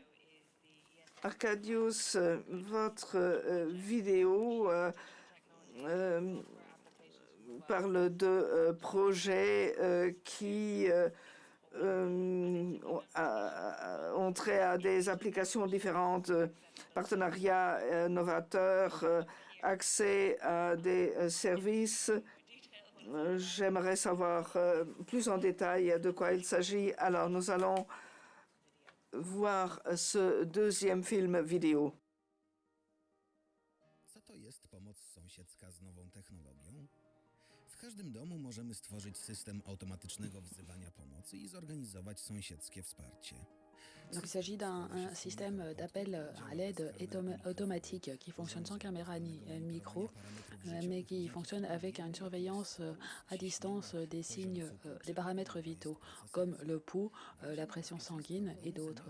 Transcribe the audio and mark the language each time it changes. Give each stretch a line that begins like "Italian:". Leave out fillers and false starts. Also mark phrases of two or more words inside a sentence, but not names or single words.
French: Arkadiusz, votre vidéo parle de projets qui ont trait à des applications différentes, partenariats novateurs, accès à des services. J'aimerais savoir plus en détail de quoi il s'agit. Alors, nous allons voir ce deuxième film vidéo.
Polish: Co to jest pomoc sąsiedzka z nową technologią? W każdym domu możemy stworzyć system automatycznego wzywania pomocy i zorganizować sąsiedzkie wsparcie.
French: Donc, il s'agit d'un système d'appel à l'aide automatique qui fonctionne sans caméra ni micro, mais qui fonctionne avec une surveillance à distance des signes, des paramètres vitaux, comme le pouls, la pression sanguine et d'autres.